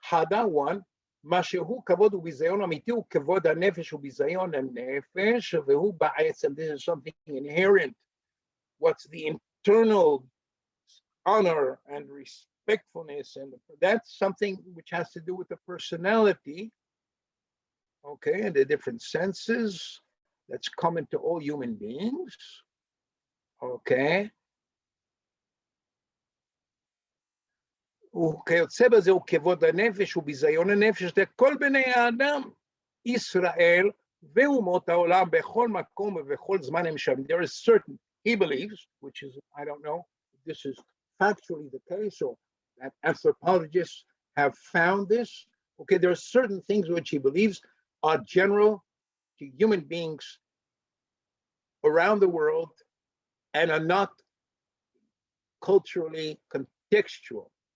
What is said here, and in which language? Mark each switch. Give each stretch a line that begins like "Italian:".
Hebrew: One, משהו כבוד וביזיון אמיתי הוא כבוד הנפש וביזיון הנפש, והוא בעצם,
English: this is something inherent. What's the internal honor and respectfulness, and that's something which has to do with the personality, okay, and the different senses that's common to all human beings, okay.
Hebrew: וכיוצא בזה הוא כבוד הנפש וביזיון הנפש לכל בני האדם, ישראל ואומות העולם בכל מקום ובכל זמן הם שם.
English: There is certain, he believes, which is, I don't know, this is factually the case, or that anthropologists have found this. Okay, there are certain things which he believes are general to human beings around the world and are not culturally contextual.